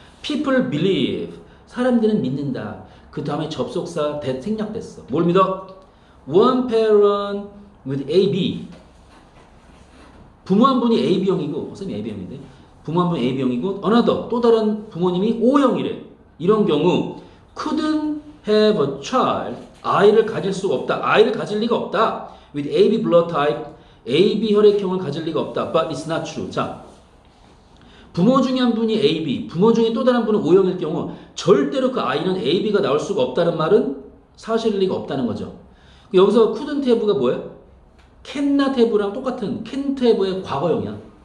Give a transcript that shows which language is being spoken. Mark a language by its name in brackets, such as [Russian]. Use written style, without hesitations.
[English] People believe. [Korean] 사람들은 믿는다. 그 다음에 접속사 that 생략됐어. 뭘 믿어? [English] One parent with AB. [Korean] 부모 한 분이 AB형이고, 선생님 AB형인데, 부모 한 분이 AB형이고, another, 또 다른 부모님이 O형이래. 이런 경우, [English] couldn't have a child. [Korean] 아이를 가질 수가 없다. 아이를 가질 리가 없다. [English] with AB blood type. [Korean] AB 혈액형을 가질 리가 없다. [English] But it's not true. [Korean] 자, 부모 중에 한 분이 AB, 부모 중에 또 다른 분은 O형일 경우, 절대로 그 아이는 AB가 나올 수가 없다는 말은 사실일 리가 없다는 거죠. 여기서 couldn't have가 뭐예요? cannot have랑 똑같은 can't have의 과거형이야.